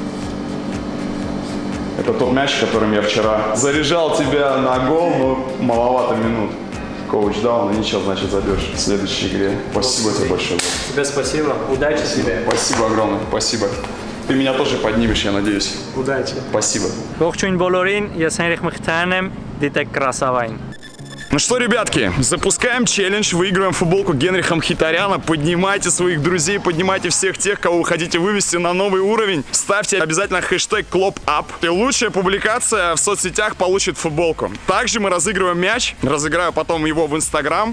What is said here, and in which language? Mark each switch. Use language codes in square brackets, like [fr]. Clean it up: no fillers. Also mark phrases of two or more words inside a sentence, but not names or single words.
[ru] Это тот мяч, которым я вчера заряжал тебя на гол, но маловато минут. Коуч дал, но ничего, значит, забьешь в следующей игре. Спасибо тебе большое. Тебе спасибо. Удачи тебе. Спасибо огромное. Спасибо. Ты меня тоже поднимешь, я надеюсь. Удачи. Спасибо. [hy] Ողջույն բոլորին, ես Հենրիխ Մխիթարյանն եմ, դիտեք Կրասավային։ [ru] Ну что, ребятки, запускаем челлендж, выигрываем футболку Генриха Мхитаряна. Поднимайте своих друзей, поднимайте всех тех, кого вы хотите вывести на новый уровень. Ставьте обязательно хэштег #ClopUp. И лучшая публикация в соцсетях получит футболку. Также мы разыгрываем мяч, разыграю потом его в Инстаграм.